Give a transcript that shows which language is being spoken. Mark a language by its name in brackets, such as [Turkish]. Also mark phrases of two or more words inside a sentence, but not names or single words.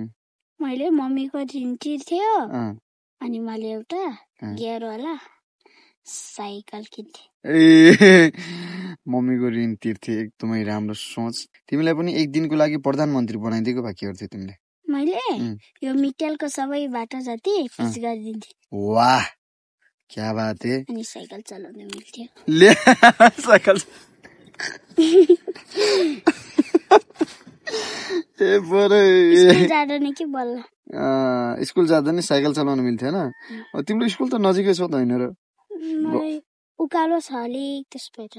[Nepali] मैले मम्मीको ऋण तिर्थ्यो अनि मैले एउटा गियरवाला साइकल किन्थे। मम्मीको ऋण तिर्थे एकदमै राम्रो सोच। तिमीलाई पनि एक दिनको लागि प्रधानमन्त्री बनाइदिएको भए के गर्थ्यौ तिमीले? मैले यो मिटेलको सबै बाटो जति फिक्स गरिदिन्थे। [Hindi] वाह क्या बात है। [Nepali] अनि साइकल चलाउन मिल्थ्यो। ले साइकल ए बरे स्कुल जाँदा नि के बल्ल स्कुल जाँदा नि साइकल चलाउन मिल्थ्यो हैन? तिम्रो स्कुल त नजिकै छ त हैन र? उकालो छ अलिक त्यसपछि।